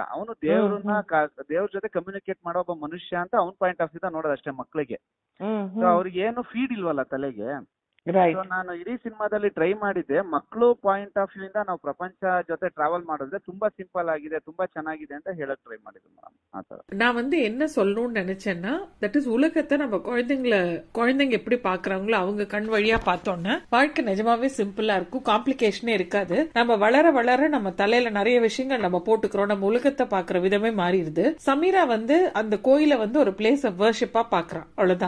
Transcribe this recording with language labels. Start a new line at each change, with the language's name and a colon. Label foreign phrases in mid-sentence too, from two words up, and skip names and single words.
Kannada: ಅವನು ದೇವ್ರನ್ನ ದೇವ್ರ ಜೊತೆ ಕಮ್ಯುನಿಕೇಟ್ ಮಾಡೋ ಒಬ್ಬ ಮನುಷ್ಯ ಅಂತ ಅವ್ನ
English: point of
Kannada: ಇಂದ ನೋಡೋದಷ್ಟೇ ಮಕ್ಳಿಗೆ. ಸೊ ಅವ್ರಿಗೆ ಏನು ಫೀಡ್ ಇಲ್ವಲ್ಲ ತಲೆಗೆ. ರೈಟ್. ನಾನು ಇಡೀ ಸಿನಿಮಾದಲ್ಲಿ ಟ್ರೈ ಮಾಡಿದ್ದೆ, ಮಕ್ಕಳು
English: point of view
Kannada: ಇಂದ ನಾವು ಪ್ರಪಂಚ ಜೊತೆ ಟ್ರಾವೆಲ್ ಮಾಡಿದ್ರೆ ತುಂಬಾ ಸಿಂಪಲ್ ಆಗಿದೆ, ತುಂಬಾ ಚೆನ್ನಾಗಿದೆ ಅಂತ ಹೇಳಕ್ ಟ್ರೈ ಮಾಡಿದ್ದೆ ಮೇಡಮ್. ಆತರ
Tamil: நான் வந்து என்ன சொல்லணும்னு நினைச்சேன்னா,
English: that is
Tamil: உலகத்தை நம்ம குழந்தைங்க எப்படி பாக்குறாங்களோ அவங்க கண் வழியா பார்த்தோம்னா வாழ்க்கை நிஜமாவே சிம்பிளா இருக்கும், காம்ப்ளிகேஷனே இருக்காது. நம்ம வளர வளர நம்ம தலையில நிறைய விஷயங்கள் நம்ம போட்டுக்கிறோம், நம்ம உலகத்தை பாக்குற விதமே மாறிடுது. சமீரா வந்து அந்த கோயில வந்து ஒரு
English: place of worship
Tamil: பாக்குறான், அவ்வளவுதான்.